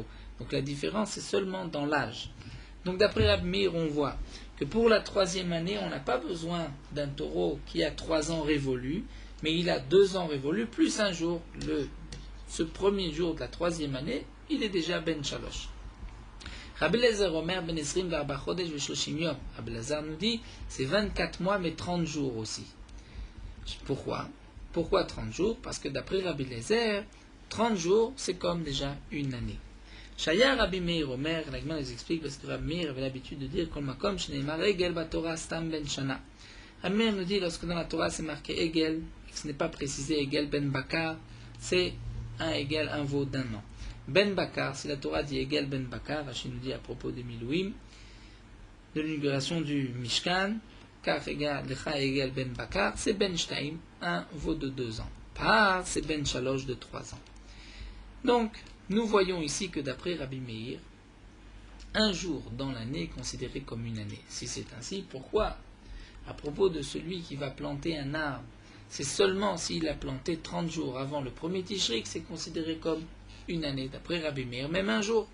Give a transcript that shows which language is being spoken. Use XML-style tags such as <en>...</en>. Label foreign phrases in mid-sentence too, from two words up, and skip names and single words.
<fr>Donc la différence est seulement dans l'âge. Donc d'après Rabbi Meir, on voit que pour la 3e année, on n'a pas besoin d'un taureau qui a 3 ans révolus, mais il a 2 ans révolus plus un jour. Ce premier jour de la 3e année, il est déjà</fr> <he>בן שלוש. רבי אליעזר אומר בן עשרים וארבע חודש ושלושים יום.</he> <fr>Rabbi Eliezer nous dit, c'est 24 mois mais 30 jours aussi. Pourquoi? Pourquoi 30 jours? Parce que d'après Rabbi Eliezer, 30 jours, c'est comme déjà une année.</fr> <he>שיא רבי מאיר אומר,</he> <fr>la Gemara nous explique parce que Rabbi Meir avait l'habitude de dire</fr> <he>כל מקום שנאמר עגל בתורה סתם בן שנה.</he> <fr>Rabbi Meir nous dit lorsque dans la Torah c'est marqué egel, et que ce n'est pas précisé</fr> <he>עגל בן בקר,</he> <fr>c'est un egel, un veau d'un an.</fr> <he>בן בקר,</he> <fr>si la Torah dit</fr> <he>עגל בן בקר,</he> <fr>Rashi nous dit à propos des Milouim, de l'inauguration du Mishkan, car</fr> <he>לך עגל בן בקר,</he> <fr>c'est</fr> <he>בן שתיים,</he> <fr>un veau de 2 ans. Par, c'est</fr> <he>בן שלוש</he> <fr>de 3 ans. Donc, nous voyons ici que d'après Rabbi Meir, un jour dans l'année est considéré comme une année. Si c'est ainsi, pourquoi? À propos de celui qui va planter un arbre, c'est seulement s'il a planté 30 jours avant le premier Tishri que c'est considéré comme une année, d'après Rabbi Meir, même un jour.</fr>